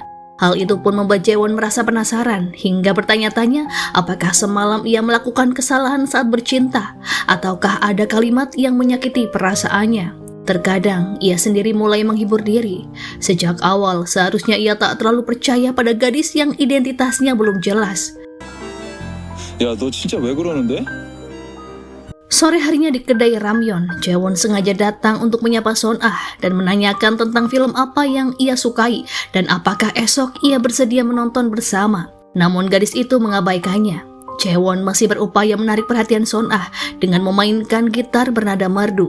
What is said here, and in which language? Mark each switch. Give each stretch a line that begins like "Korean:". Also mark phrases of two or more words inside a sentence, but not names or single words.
Indonesian: Hal itu pun membuat Jaewon merasa penasaran hingga bertanya-tanya apakah semalam ia melakukan kesalahan saat bercinta ataukah ada kalimat yang menyakiti perasaannya. Terkadang ia sendiri mulai menghibur diri. Sejak awal seharusnya ia tak terlalu percaya pada gadis yang identitasnya belum jelas.
Korean: 야, 너 진짜 왜 그러는데?
Indonesian: Sore harinya di kedai ramyeon, Jaewon sengaja datang untuk menyapa Sun Ah dan menanyakan tentang film apa yang ia sukai dan apakah esok ia bersedia menonton bersama. Namun gadis itu mengabaikannya. Jaewon masih berupaya menarik perhatian Sun Ah dengan memainkan gitar bernada merdu.